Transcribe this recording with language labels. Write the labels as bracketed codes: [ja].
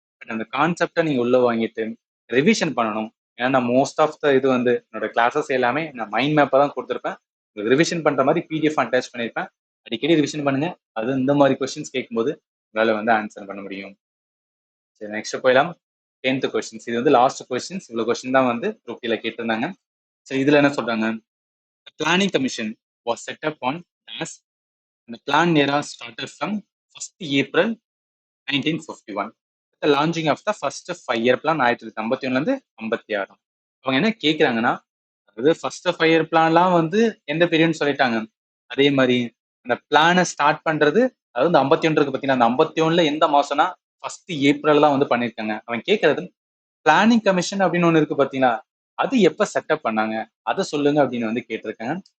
[ta] But அந்த கான்செப்டை நீங்க உள்ள வாங்கிட்டு ரிவிஷன் பண்ணணும். ஏன்னா நான் மோஸ்ட் ஆஃப் த இது வந்து என்னோட கிளாஸஸ் எல்லாமே நான் மைண்ட் மேப்பை தான் கொடுத்துருப்பேன். ரிவிஷன் பண்ற மாதிரி பிடிஎஃப் அட்டாச் பண்ணியிருப்பேன். அடிக்கடி ரிவிஷன் பண்ணுங்க. அது இந்த மாதிரி கொஸ்டின்ஸ் கேட்கும்போது உங்களால வந்து ஆன்சர் பண்ண முடியும். சரி, நெக்ஸ்ட் போயிடலாம். 10th questions. இது வந்து லாஸ்ட் கொஸ்டின்ஸ். இவ்வளவு கொஸ்டின் தான் வந்து குரூப் டில கேட்டிருந்தாங்க. சரி, இதுல என்ன சொல்றாங்க, [en] the planning commission was set up on as the plan era started from 1st April 1951. The launching of the first 5-year plan 1951 இருந்து 56. [ta] அவங்க என்ன கேட்குறாங்கன்னா, அதாவது ஃபர்ஸ்ட் 5-year பிளான்லாம் வந்து எந்த பீரியட்னு சொல்லிட்டாங்க. அதே மாதிரி அந்த பிளானை ஸ்டார்ட் பண்றது, அதாவது இந்த 51 இருக்கு பார்த்தீங்கன்னா, அந்த 51ல எந்த மாசம்னா 1st ஏப்ரல் தான் வந்து பண்ணியிருக்காங்க. அவன் கேட்கறது பிளானிங் கமிஷன் அப்படின்னு ஒன்று இருக்கு பார்த்தீங்களா, அது எப்ப செட்டப் பண்ணாங்க, அதை சொல்லுங்க அப்படின்னு வந்து கேட்டிருக்காங்க.